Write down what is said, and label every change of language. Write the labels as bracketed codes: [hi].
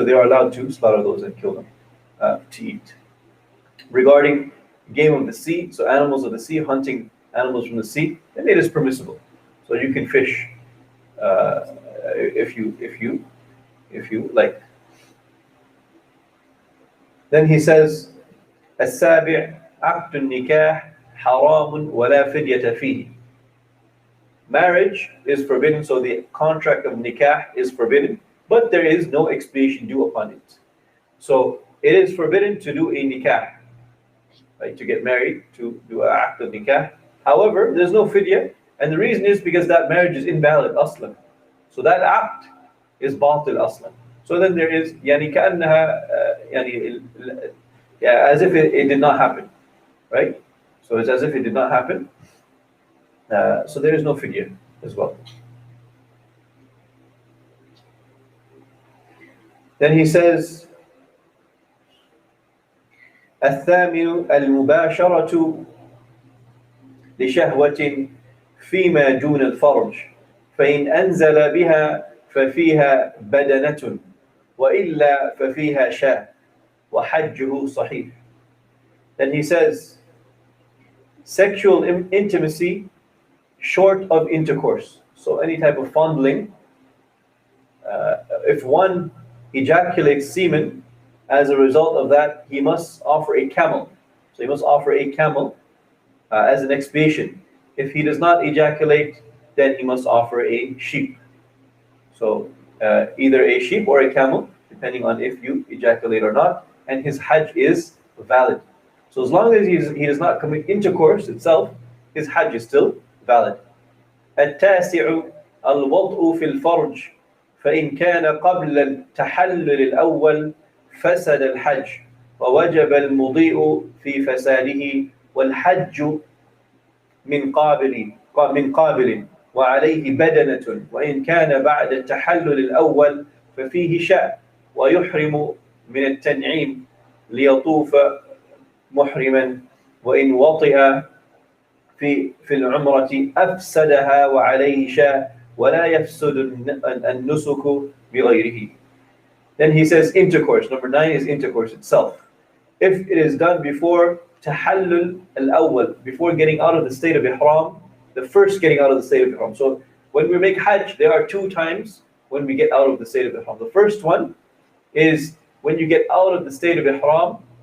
[en] So they are allowed to slaughter those and kill them to eat. Regarding game of the sea, so animals of the sea, hunting animals from the sea, then it is permissible. So you can fish if you like. Then he says, [ar] السابع عقد النكاح حرام ولا فدية فيه. [en] Marriage is forbidden, so the contract of nikah is forbidden, but there is no expiation due upon it. So it is forbidden to do a nikah, right, to get married, to do an act of nikah. However, there's no fidya, and the reason is because that marriage is invalid aslan. So that act is batil aslan. So then there is as if it did not happen, right? So it's as if it did not happen. So there is no fidya as well. Then he says, [ar] الثامن المباشرة لشهوة فيما دون الفرج فإن أنزل بها ففيها بدنة وإلا ففيها شاة وحجه صحيح. [en] Then he says, sexual intimacy short of intercourse. So any type of fondling, if one ejaculates semen, as a result of that, he must offer a camel. So he must offer a camel as an expiation. If he does not ejaculate, then he must offer a sheep. So either a sheep or a camel, depending on if you ejaculate or not, and his hajj is valid. So as long as he does not commit intercourse itself, his hajj is still valid. [ar] التاسع الوطء في الفرج فإن كان قبل التحلل الأول فسد الحج ووجب المضيء في فساده والحج من قابل وعليه بدنة وإن كان بعد التحلل الأول ففيه شاء ويحرم من التنعيم ليطوف محرما وإن وطئ في العمرة أفسدها وعليه شاء ولا يفسد النسك بغيره. [en] Then he says intercourse. Number 9 is intercourse itself. If it is done before tahallul al-awwal, before getting out of the state of ihram, the first getting out of the state of ihram. So when we make hajj, there are 2 times when we get out of the state of ihram. The first one is when you get out of the state of ihram.